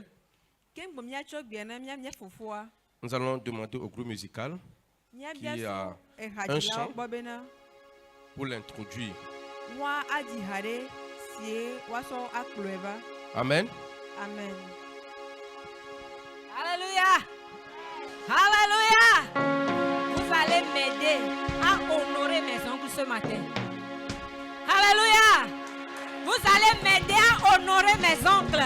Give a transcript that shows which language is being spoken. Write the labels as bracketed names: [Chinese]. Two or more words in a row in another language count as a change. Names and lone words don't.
[Ewe] Ke ŋgbɔ miatsɔ gbea na mia fofoa. [French] nous allons demander au groupe musical [Ewe] Miabia [French] Qui a so un chant? [Ewe] ehadzilawo gbɔ bena [French] pour l'introduire. [Ewe] woa adi ha ɖe sie woasɔ akplɔe va. [French] Amen. Amen. Alléluia. Alléluia. Vous allez m'aider à honorer mes oncles ce matin. Alléluia. Vous allez m'aider à honorer mes oncles.